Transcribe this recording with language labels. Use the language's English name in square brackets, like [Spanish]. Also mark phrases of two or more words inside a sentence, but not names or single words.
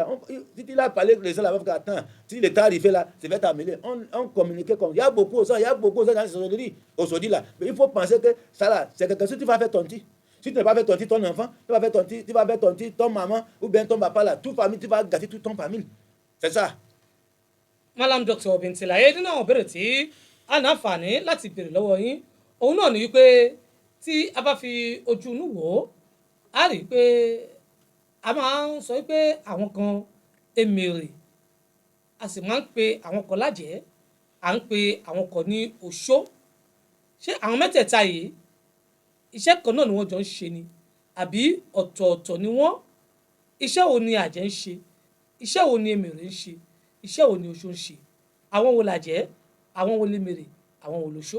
[French] Si tu l'as parlé, les gens là, attends. Si le temps arrive là, c'est va t'amener. On communique comme. Il y a beaucoup de gens dans les sorcelleries aujourd'hui là. Mais il faut penser que ça là, c'est quelque chose que tu vas faire ton petit. Si tu ne vas pas faire ton petit, ton enfant, tu vas faire ton petit, ton maman ou bien ton papa là. Toute famille, tu vas gâter toute ton famille. C'est ça. Malam Dr. [Yoruba] Bintilaye nínú àwọn ìbéèrè tí a ní àǹfààní láti béèrè lọ́wọ́ yín òun náà ni wípé tí a bá fi ojú inú wò ó a rí i pé a máa ń sọ wípé àwọn kan èmèrè a sì máa ń pe àwọn kan lájẹ́ à ń pe àwọn kan ní oṣó ṣé àwọn mẹ́tẹ̀ẹ̀ta yìí iṣẹ́ kan náà ni wọ́n jọ ń ṣe ni àbí ọ̀tọ̀ọ̀tọ̀ ni wọ́n iṣẹ́ wo ni àjẹ́ ń ṣe iṣẹ́ wo ni èmèrè ń ṣe iṣẹ́ wo ni oṣó ń ṣe àwọn wo làjẹ́ àwọn wo lèmèrè àwọn wo lóṣó.